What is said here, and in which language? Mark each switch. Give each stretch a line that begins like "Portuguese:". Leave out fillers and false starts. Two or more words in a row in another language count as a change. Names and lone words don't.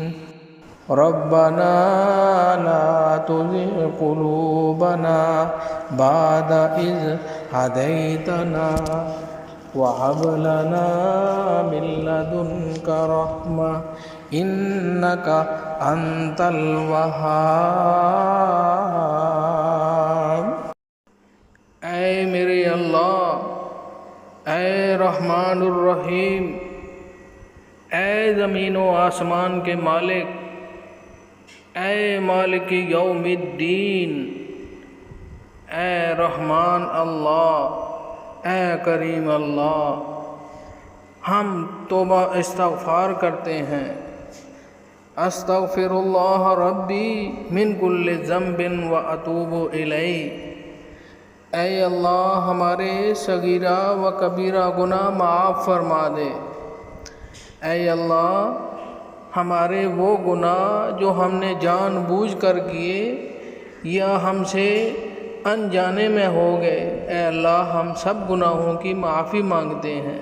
Arabic: ربنا لا تزغ قلوبنا بعد إذ هديتنا وهب لنا من لدنك رحمة إنك أنت الوهاب.
Urdu: اے میرے اللہ، اے
Arabic: الرحمن الرحیم,
Urdu: اے زمین و آسمان کے مالک، اے
Arabic: مالک یوم الدین,
Urdu: اے رحمان اللہ، اے کریم اللہ، ہم توبہ استغفار کرتے ہیں.
Arabic: استغفراللہ ربی من کل ذنب و اتوب الیہ۔
Urdu: اے اللہ ہمارے صغیرہ و کبیرہ گناہ معاف فرما دے۔ اے اللہ ہمارے وہ گناہ جو ہم نے جان بوجھ کر کیے یا ہم سے انجانے میں ہو گئے، اے اللہ ہم سب گناہوں کی معافی مانگتے ہیں۔